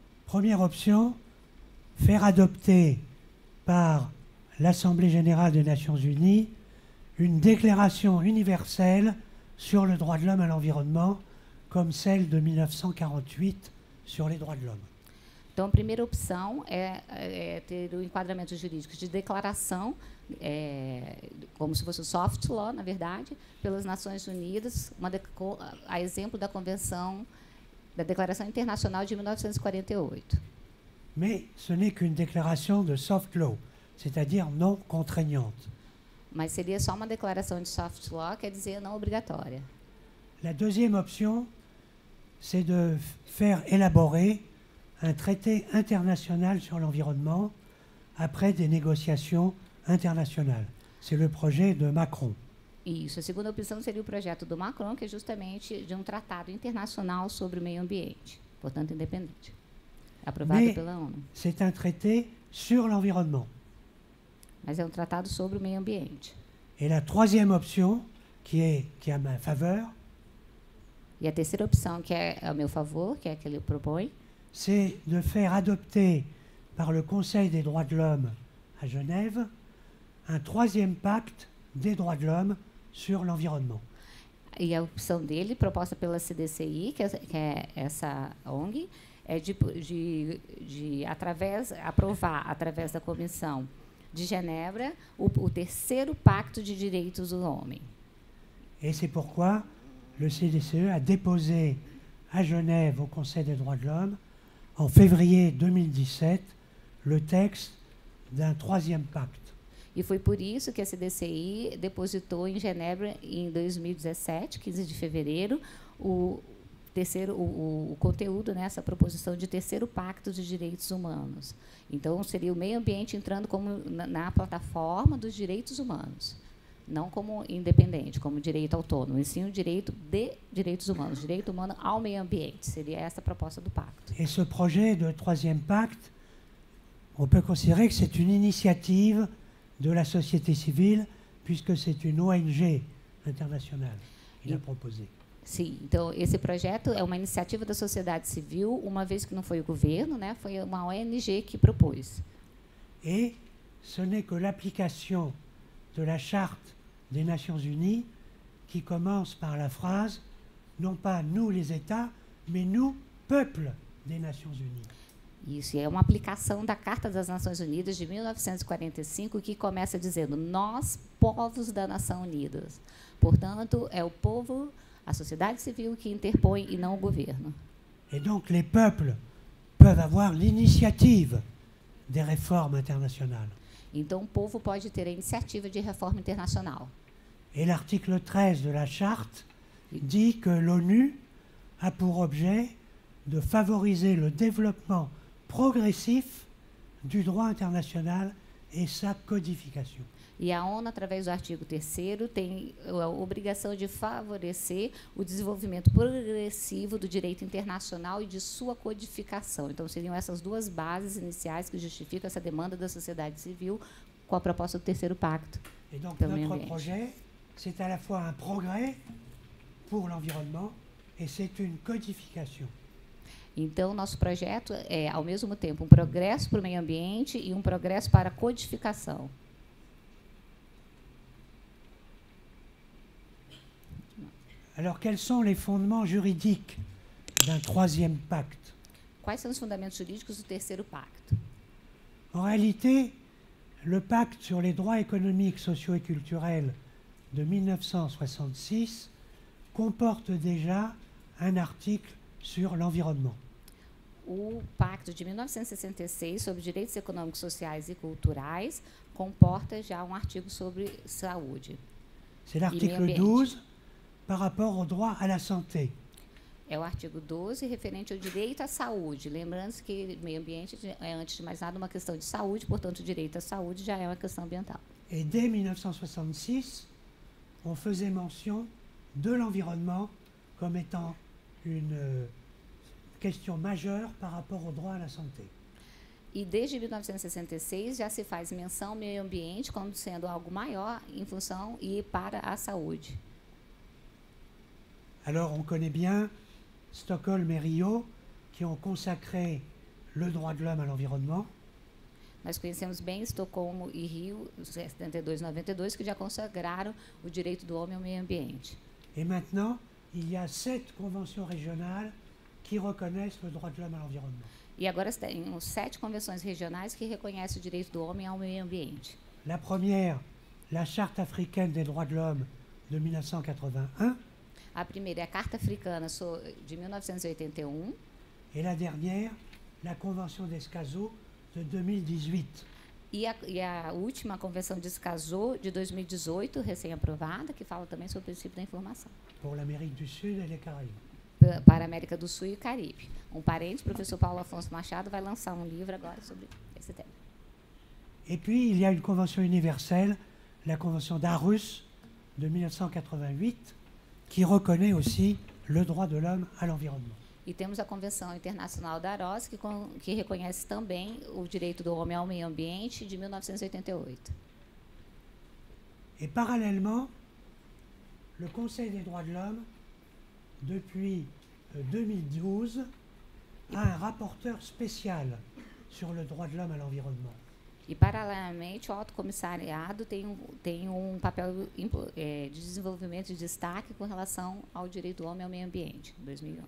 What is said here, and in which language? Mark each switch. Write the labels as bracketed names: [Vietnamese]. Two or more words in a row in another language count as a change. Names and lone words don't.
[French] Première option, faire adopter par l'Assemblée générale des Nations unies une déclaration universelle sur le droit de l'homme à l'environnement, comme celle de 1948 sur les droits de l'homme. [Portuguese] Então, a primeira opção é ter o enquadramento jurídico de declaração, como se fosse o [English] soft law, [Portuguese] na verdade, pelas Nações Unidas, a exemplo da Convenção, da Declaração Internacional de 1948. [French] Mais ce n'est qu'une déclaration de [English] soft law, [French] c'est-à-dire non contraignante. [Portuguese] Mas seria só uma declaração de [English] soft law, [Portuguese] quer dizer não obrigatória. [French] La deuxième option, c'est de faire élaborer un traité international sur l'environnement après des négociations internationales. C'est le projet de Macron. [Portuguese] Isso. A segunda opção seria o projeto do Macron, que é justamente de um tratado internacional sobre o meio ambiente, portanto independente, aprovado pela ONU. [French] C'est un traité sur l'environnement. [Portuguese] Mas é um tratado sobre o meio ambiente. [French] Et la troisième option, qui est à ma faveur, [Portuguese] e a terceira opção, que é a meu favor, que é a que ele propõe, [French] c'est de faire adopter par le Conseil des droits de l'homme à Genève un troisième pacte des droits de l'homme sur l'environnement. [Portuguese] E a opção dele, proposta pela CDCI, que é essa ONG, é de aprovar, através da Comissão de Genebra, o terceiro pacto de direitos do homem. [French] Et c'est pourquoi le CDCE a déposé à Genève au Conseil des droits de l'homme, en février 2017, le texte d'un troisième pacte. [Portuguese] E foi por isso que a CDCI depositou em Genebra, em 2017, 15 de fevereiro, o conteúdo, né, essa proposição de terceiro pacto de direitos humanos. Então, seria o meio ambiente entrando como na plataforma dos direitos humanos, não como independente, como direito autônomo, e sim o direito de direitos humanos, direito humano ao meio ambiente. Seria essa a proposta do pacto. [French] Et ce projet de troisième pacte, on peut considérer que c'est une initiative de la société civile, puisque c'est une ONG internationale qui l'a proposé. [Portuguese] Sim, então esse projeto é uma iniciativa da sociedade civil, uma vez que não foi o governo, né, foi uma ONG que propôs. [French] Et ce n'est que l'application de la Charte des Nations Unies qui commence par la phrase « non pas nous les États, mais nous, peuple des Nations Unies ». [Portuguese] Isso, é uma aplicação da Carta das Nações Unidas de 1945, que começa dizendo nós, povos da Nação Unidas. Portanto, é o povo, a sociedade civil que interpõe e não o governo. [French] Et donc les peuples peuvent avoir l'initiative des réformes internationales. [Portuguese] Então, o povo pode ter a iniciativa de reforma internacional. [French] Et l'article 13 de la Charte dit que l'ONU a pour objet de favoriser le développement progressif du droit international et sa codification. [Portuguese] E a ONU, através do artigo 3º, tem a obrigação de favorecer o desenvolvimento progressivo do direito internacional e de sua codificação. Então, seriam essas duas bases iniciais que justificam essa demanda da sociedade civil com a proposta do terceiro pacto. [French] Et donc, notre projet, c'est à la fois un progrès pour l'environnement et c'est une codification. [Portuguese] Então, nosso projeto é, ao mesmo tempo, um progresso para o meio ambiente e um progresso para a codificação. [French] Alors, quels sont les fondements juridiques d'un troisième pacte? [Portuguese] Quais são os fundamentos jurídicos do terceiro pacto? [French] En réalité, le pacte sur les droits économiques, sociaux et culturels de 1966 comporte déjà un article sur l'environnement. [Portuguese] O Pacto de 1966 sobre direitos econômicos, sociais e culturais comporta já um artigo sobre saúde. [French] C'est l'article 12 par rapport au droit à la santé. [Portuguese] É o artigo 12 referente ao direito à saúde. Lembrando que meio ambiente é, antes de mais nada, uma questão de saúde, portanto, o direito à saúde já é uma questão ambiental. [French] Et dès 1966, on faisait mention de l'environnement comme étant une question majeure par rapport au droit à la santé. [Portuguese] E desde 1966 já se faz menção ao meio ambiente como sendo algo maior em função e para a saúde. [French] Alors on connaît bien Stockholm et Rio qui ont consacré le droit de l'homme à l'environnement. [Portuguese] Nós conhecemos bem Estocolmo e Rio, 72 e 92, que já consagraram o direito do homem ao meio ambiente. [French] Et maintenant, il y a 7 conventions régionales qui reconnaissent le droit de l'homme à l'environnement. [Portuguese] E agora tem 7 convenções regionais que reconhecem o direito do homem ao meio ambiente. [French] La première, la Charte africaine des droits de l'homme de 1981, [Portuguese] A primeira é a Carta Africana de 1981 [French] et la dernière, la Convention d'Escazú de 2018. [Portuguese] e a última Convenção de Escazú de 2018, recém-aprovada, que fala também sobre o princípio da informação, [French] Pour l'Amérique du Sud et les Caraïbes. [Portuguese] para a América do Sul e Caribe. Um parente, o professor Paulo Afonso Machado, vai lançar um livro agora sobre esse tema. [French] Et puis, il y a une convention universelle, la Convention d'Aarhus de 1988, qui reconnaît aussi le droit de l'homme à l'environnement. [Portuguese] E temos a Convenção Internacional da Aros, que reconhece também o direito do homem ao meio ambiente, de 1988. [French] Et parallèlement, le Conseil des droits de l'homme, depuis 2012, a un rapporteur spécial sur le droit de l'homme à l'environnement. [Portuguese] E, paralelamente, o Alto Comissariado tem um papel de desenvolvimento de destaque com relação ao direito do homem ao meio ambiente, em 2011.